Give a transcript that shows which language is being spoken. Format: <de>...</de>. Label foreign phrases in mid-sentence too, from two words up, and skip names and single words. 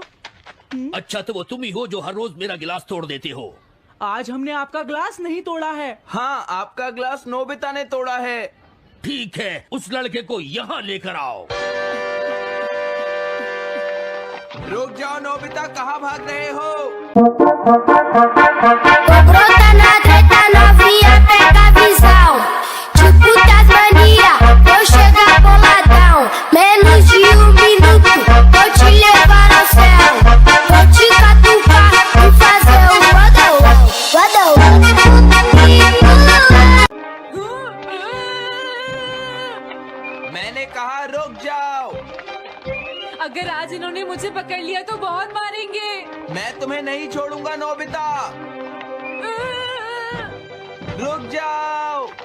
<hi>अच्छा, तो वो तुम ही हो जो हर रोज मेरा गिलास तोड़ देते हो। आज हमने आपका ग्लास नहीं तोड़ा है। हाँ, आपका ग्लास नोबिता ने तोड़ा है। ठीक है, उस लड़के को यहाँ लेकर आओ। रुक जाओ नोबिता, कहाँ भाग रहे हो?</hi> <pt>Brota na treta novinha, pega a visão. Tipo Tasmania, vou chegar boladão. Menos de minuto, vou te levar ao céu. Vou te catucar e fazer o badalão.</pt> <hi>मैंने कहा रुक जाओ। अगर आज इन्होंने मुझे पकड़ लिया तो बहुत मारेंगे। मैं तुम्हें नहीं छोड़ूंगा नोबिता। रुक जाओ।</hi>